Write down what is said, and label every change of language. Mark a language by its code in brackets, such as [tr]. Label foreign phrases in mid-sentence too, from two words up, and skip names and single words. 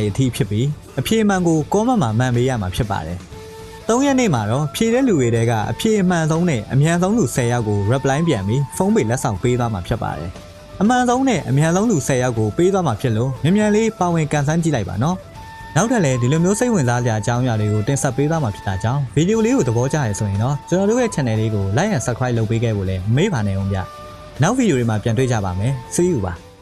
[my] အထိဖြစ်ပြီးအဖြေမှန်ကိုcommentမှာမှန်ပေးရမှာဖြစ်ပါတယ်3ရက်နေ့မှာတော့ဖြေတဲ့လူတွေကအဖြေအမှန်ဆုံးနဲ့အမြန်ဆုံးလူ10ယောက်ကို reply ပြန်ပြီးဖုန်းပေလက်ဆောင်ပေးသွားမှာဖြစ်ပါတယ်အမှန်ဆုံးနဲ့အမြန်ဆုံးလူ10ယောက်ကိုပေးသွားမှာဖြစ်လို့မြန်မြန်လေးပါဝင်ကန်ဆန်းကြည့်လိုက်ပါနော်နောက်ထပ်လည်းဒီလိုမျိုးစိတ်ဝင်စားစရာအကြောင်းအရာတွေကိုတင်ဆက်ပေးသွားမှာဖြစ်တာကြောင့်ဗီဒီယိုလေးကိုသဘောကျရဆိုရင်တော့ကျွန်တော်တို့ရဲ့ channel လေးကို [en] like and subscribe [my] လုပ်ပေးခဲ့ဖို့လည်းမမေ့ပါနဲ့ဦးဗျနောက်ဗီဒီယိုတွေမှာပြန်တွေ့ကြပါမယ် [en] See you [my] ပါ